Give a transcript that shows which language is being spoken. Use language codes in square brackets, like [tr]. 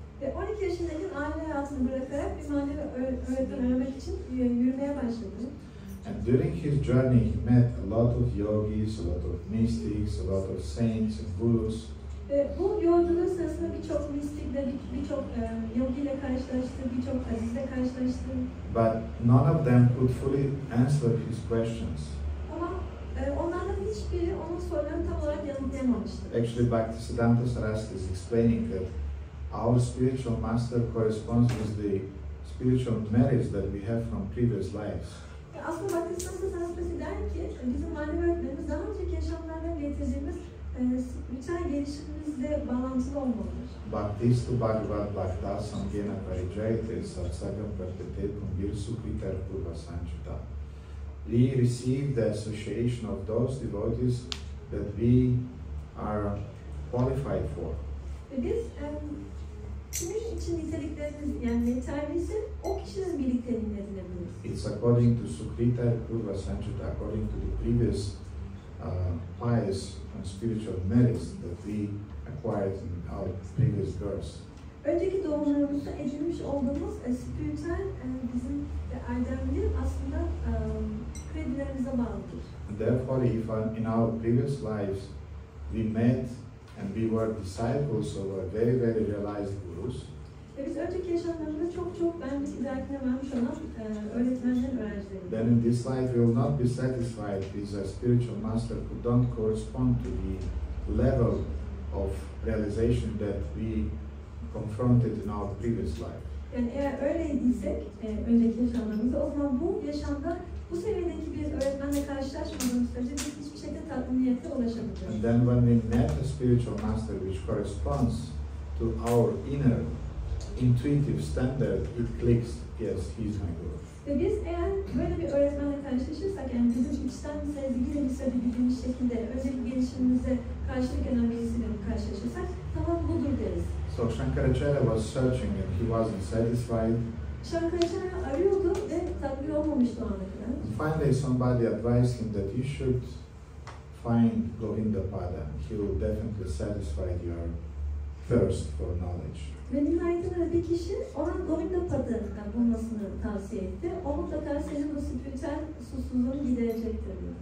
[tr] Ve 12 yaşındayken aile hayatını bırakarak bir manevi öğretmen aramak için yürümeye başladı. [en] And during his journey, he met a lot of yogis, a lot of mystics, a lot of saints and gurus. [tr] Ve bu yolculuğu sırasında birçok mistikle, birçok yogi ile karşılaştı, birçok azizle karşılaştı. [en] But none of them could fully answer his questions. [tr] Ama onlardan hiçbiri onun sorularını tam olarak yanıtlayamamıştı. [en] Actually, Bhaktisiddhanta Saraswati is explaining that our spiritual master corresponds with the spiritual merits that we have from previous lives. [tr] Aslında Bhaktisiddhanta Saraswati der ki, bizim manevi öğretmenimiz daha önceki yaşamlardan getirdiğimiz spiritüel gelişimimizle bağlantılı olmalıdır. [sa] Bhaktistu Bhagavad Bhakta Samgena Parijayate Satsagam Partete Kumbir Sukritar Purva Sanchita. [en] We receive the association of those devotees that we are qualified for. [tr] Ve biz kimin için niteliklerimiz yani yeterliyse o kişinin birlikteliğini edinebiliriz. [en] It's according to Sukritar Purva Sanchita, according to the previous pious and spiritual merits that we acquired in our previous births. [tr] Önceki doğumlarımızda edinmiş olduğumuz spiritüel bizim erdemli aslında kredilerimize bağlıdır. [en] And therefore, if in our previous lives we met and we were disciples of a very realized gurus, [tr] ve biz önceki yaşamlarımızda çok benlik idrakine varmış olan öğretmenlerin öğrencileriyiz. [en] then in this life we will not be satisfied with a spiritual master who don't correspond to the level of realization that we confronted in our previous life. [tr] Yani eğer öyleydiyse önceki yaşamlarımızda, o zaman bu yaşamda bu seviyedeki bir öğretmenle karşılaşmadığımız sürece biz hiçbir şekilde tatminiyete ulaşamayacağız. [en] And then when we met a spiritual master which corresponds to our inner intuitive standard, it clicks, yes, he's my guru. [tr] Ve biz eğer böyle bir öğretmenle karşılaşırsak, yani bizim içten sevgiyle hissedebildiğimiz şekilde önceki gelişimimize karşılık eden birisiyle karşılaşırsak, tamam budur deriz. [en] So Shankaracharya was searching and he wasn't satisfied. [tr] Shankaracharya arıyordu ve tatmin olmamıştı o ana kadar. [en] Finally somebody advised him that you should find Govinda Pada. He will definitely satisfy your thirst for knowledge. [tr] Ve nihayetinde bir kişi ona Govinda Pada'dan bulmasını tavsiye etti. O mutlaka senin bu spiritüel susuzluğunu giderecektir diyor.